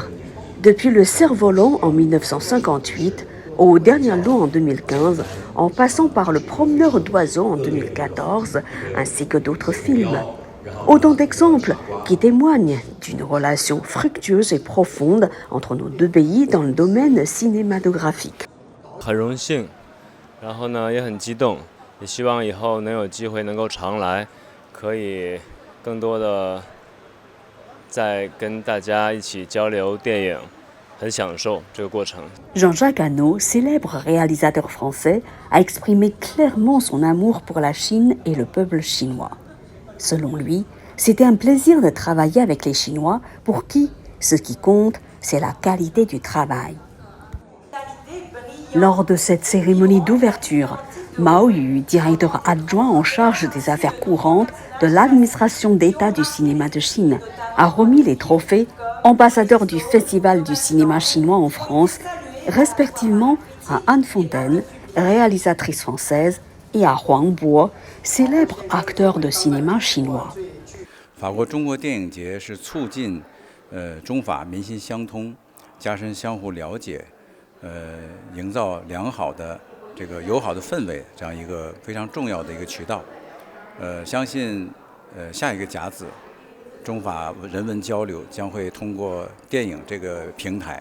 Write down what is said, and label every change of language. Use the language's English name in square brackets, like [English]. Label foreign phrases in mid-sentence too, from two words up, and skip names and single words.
[French] Depuis Le Cerf-Volant en 1958 au Dernier Lot en 2015, en passant par Le Promeneur d'oiseaux en 2014, ainsi que d'autres films. Autant d'exemples qui témoignent d'une relation fructueuse et profonde entre nos deux pays dans le domaine cinématographique. [Chinese] 很荣幸，然后呢也很激动，也希望以后能有机会能够常来，可以更多的再跟大家一起交流电影，很享受这个过程。 [French] Jean-Jacques Hano, célèbre réalisateur français, a exprimé clairement son amour pour la Chine et le peuple chinois. Selon lui, c'était un plaisir de travailler avec les Chinois pour qui ce qui compte, c'est la qualité du travail. Lors de cette cérémonie d'ouverture, Mao Yu, directeur adjoint en charge des affaires courantes de l'administration d'État du cinéma de Chine, a remis les trophées ambassadeur du Festival du cinéma chinois en France, respectivement à Anne Fontaine, réalisatrice française, et à Huang Bo, célèbre acteur de cinéma chinois. [Chinese] 法国中国电影节是促进中法民心相通，加深相互了解，营造良好的这个友好的氛围，这样一个非常重要的一个渠道。相信下一个甲子，中法人文交流将会通过电影这个平台，